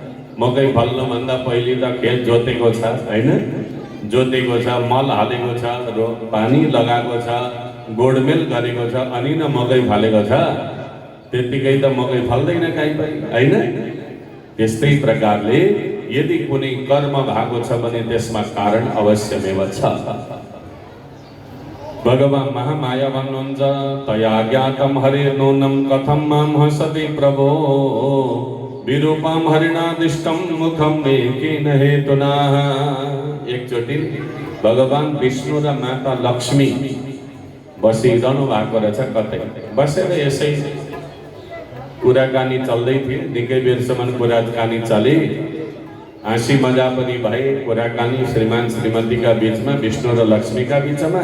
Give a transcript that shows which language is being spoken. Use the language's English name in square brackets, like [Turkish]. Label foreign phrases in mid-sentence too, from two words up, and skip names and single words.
[Nepali] मकै फल्नुभन्दा पहिले त खेत जोतेको छ हैन, जोतेको छ, मल हालेको छ, पानी लगाएको छ, गोडमेल गरेको छ, अनि न मकै फलेको छ। त्यतिकै त मकै फल्दैन कहीँ पनि हैन। त्यस्तै प्रकारले यदि कुनै कर्म भएको छ भने त्यसमा कारण अवश्यमेव छ। भगवान् महामाया भन्नुहुन्छ [Sanskrit] तया ज्ञातम हरे नूनम कथम माम हसति प्रभो विरूपम हरिणादिष्टम मुखम मे केन हेतुना। [Nepali] एकचोटि भगवान् विष्णु र माता लक्ष्मी बसिरहनु भएको रहेछ कतै, बसेर यसै कुराकानी चल्दै थियो। निकै बेरसम्म कुराकानी चले, हाँसी मजा पनि भए, कुराकानी श्रीमान श्रीमतीका बीचमा, विष्णु र लक्ष्मीका बीचमा।